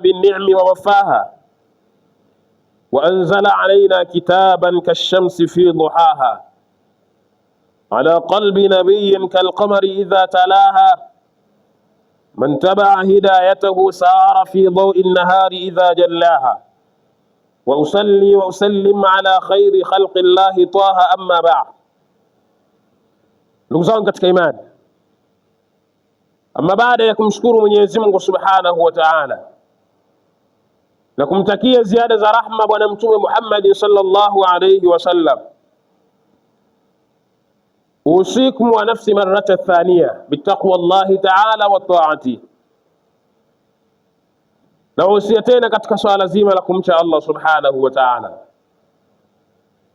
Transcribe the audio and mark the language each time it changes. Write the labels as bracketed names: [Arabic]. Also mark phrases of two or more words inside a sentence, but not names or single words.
[Arabic] بالنعم ووفاها، وأنزل علينا كتابا كالشمس في ضحاها، على قلب نبي كالقمر إذا تلاها، من تبع هدايته سار في ضوء النهار إذا جلاها، وأصلي وأسلم على خير خلق الله طه أما بعد. [Swahili] Ndugu zangu katika imani, ama baada ya kumshukuru Mwenyezi Mungu [Arabic] سبحانه وتعالى [Swahili] na kumtakia ziada za rahma bwana Mtume Muhammad [Arabic] صلى الله عليه وسلم, أوصيكم ونفسي مرة ثانية بتقوى الله تعالى وطاعته, [Swahili] na usia tena katika swala zima la kumcha Allah [Arabic] سبحانه وتعالى.